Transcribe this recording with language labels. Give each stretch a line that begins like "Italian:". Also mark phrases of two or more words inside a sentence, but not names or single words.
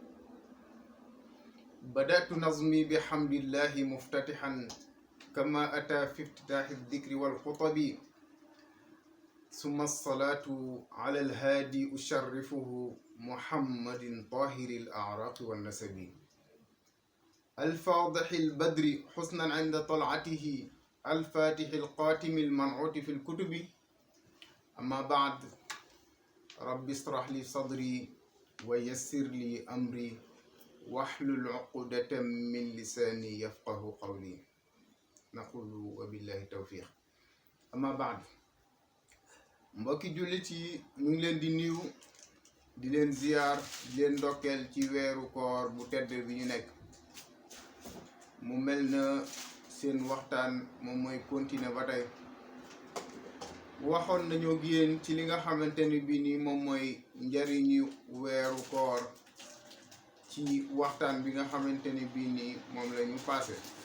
Arabic: بدأت نظمي بحمد الله مفتتحا كما أتى في افتتاح الذكر والخطب، ثم الصلاة على الهادي أشرفه محمد طاهر الأعراق والنسب، الفاضح البدر حسنا عند طلعته، الفاتح القاتم المنعوت في الكتب. أما بعد، رب اشرح لي صدري ويسر لي أمري واحلل عقدة من لساني يفقه قولي. نقول وبالله التوفيق. أما بعد،
Wolof: mbokki jullit yi ñu ngi leen di nuyu, di leen ziyaar, di leen ndokkeel ci weeru koor bu tedd bi ñu nekk. mu mel na seen waxtaan moom mooy continuer ba tey. waxoon nañoo ak yéen ci li nga xamante ni bii nii moom mooy njariñu weeru koor ci waxtaan bi nga xamante ni bii nii moom la ñu passé.